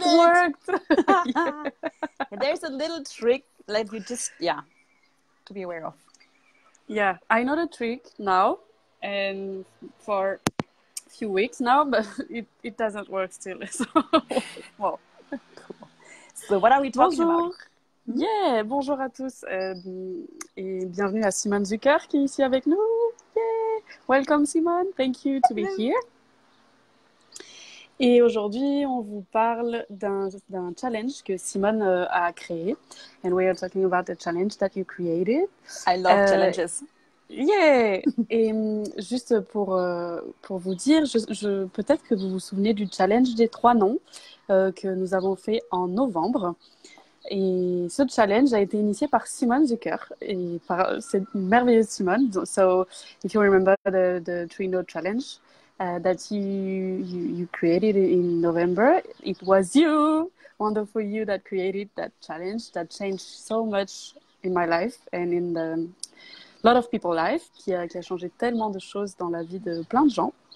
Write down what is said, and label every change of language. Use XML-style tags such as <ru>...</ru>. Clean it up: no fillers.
<en>It worked! There's a little trick that you just, to be aware of. Yeah, I know the trick now, and for a few weeks now, but it doesn't work still. So, well. Cool. So, what are we talking</en> <fr>Bonjour!</fr> <en>about?</en> <fr>Yeah, bonjour à tous et bienvenue à Simone Zucker qui est ici avec nous. Yeah!</fr> <en>Welcome Simone, thank you to be here.</en> <fr>Et aujourd'hui, on vous parle d'un challenge que Simone a créé.</fr> <en>And we are talking about the challenge that you created. I love challenges. Yeah!</en> <fr>Et juste pour vous dire, peut-être que vous vous souvenez du challenge des 3 noms que nous avons fait en novembre. Et ce challenge a été initié par Simone Zucker et par cette merveilleuse Simone.</fr> <en>So, if you remember the 3-note challenge that you created in November, it was you, wonderful you, that created that challenge that changed so much in my life and in the lot of people's life,</en> <fr>qui a changé tellement de choses dans la vie de plein de gens.</fr>